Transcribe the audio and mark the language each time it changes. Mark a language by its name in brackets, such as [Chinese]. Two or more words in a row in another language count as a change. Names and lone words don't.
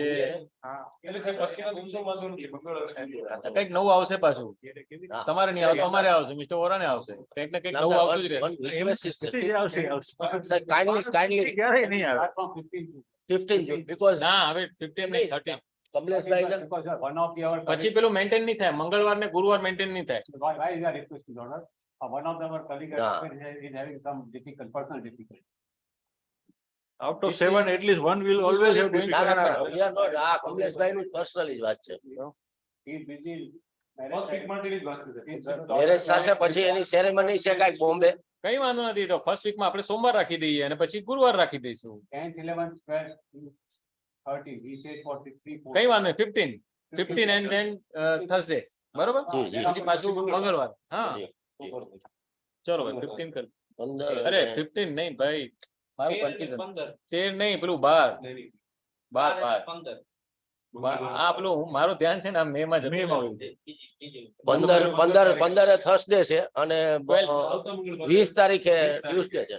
[Gujarati] એટલે સાહેબ પછીના દિવસો વાંધો નથી, કંઈક નવું આવશે પાછું. તમારે નહીં આવે તો અમારે આવશે, મિસ્ટર વોરાને આવશે, કંઈક ને કંઈક નવું આવતું જ રહેશે. ક્યારેય નહીં આવે. [English] 15 because [Gujarati] ના હવે 15 નહીં 13. કમલેશભાઈ ને [English] One of your [Gujarati] પછી પેલું મેન્ટેન નહીં થાય, મંગળવાર ને ગુરુવાર મેન્ટેન નહીં થાય. [English] why is that requesting order? One of them are colleague is having some difficult personal difficulty. Out of 7, at least one will always have [Gujarati] ના, [English] difficulty. [Gujarati] ના, ના, [English] we are not. [Gujarati] આ કમલેશભાઈ નું પર્સનલ જ વાત છે. [English] He is busy. first week [Gujarati] માટેની જ વાત છે સાહેબ. મેરેજ થશે પછી એની સેરેમની છે કાંઈક બોમ્બે. કઈ વાંધો નથી, તો ફર્સ્ટ વીકમાં આપણે સોમવાર રાખી દઈએ અને પછી ગુરુવાર રાખી દઈશું. [English] 10th, 11th, 12th, 13. We said for 3, 4. [Gujarati] કઈ વાંધો નહીં, 15 [English] and then Thursday, [Gujarati] બરોબર? જી, જી. પછી પાછું મંગળવાર. હા જી. ચલો ભાઈ 15 કર. 15 અરે અને 15 નહીં ભાઈ, મારું 13 કન્ફ્યુઝન. 15 13 નહીં, પેલું 12. 12. 15 આ પેલું મારું ધ્યાન છે ને આ મે માં જતું રહ્યું. 15 થર્સડે છે અને 20 તારીખે ટ્યુસડે છે.